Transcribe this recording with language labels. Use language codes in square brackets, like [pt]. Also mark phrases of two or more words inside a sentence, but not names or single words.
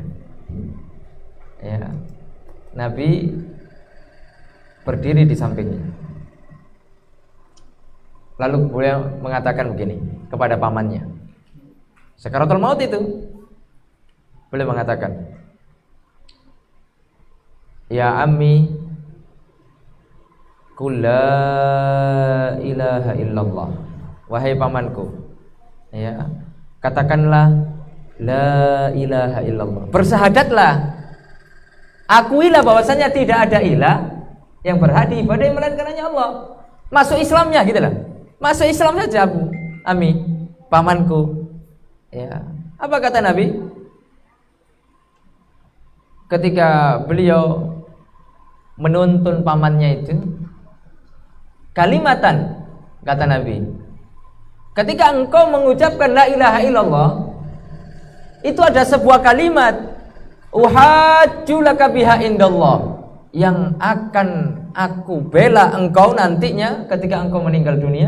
[id] Ya, Nabi berdiri di sampingnya. Lalu beliau mengatakan begini kepada pamannya. Sakaratul maut itu, beliau mengatakan, [ar] يا عمي، قل لا إله إلا الله. [id] Wahai pamanku, ya, katakanlah [ar] لا إله إلا الله. [id] Bersahadatlah, akuilah bahwasanya tidak ada ilah yang berhak diibadahi melainkan hanya Allah. Masuk Islamnya gitu lah. Masuk Islam saja Abu Ami, pamanku. Ya. Apa kata Nabi? Ketika beliau menuntun pamannya itu, kalimatan, kata Nabi, ketika engkau mengucapkan la ilaha illallah, itu ada sebuah kalimat, [ar] أحاج لك بها عند الله, [id] yang akan aku bela engkau nantinya ketika engkau meninggal dunia.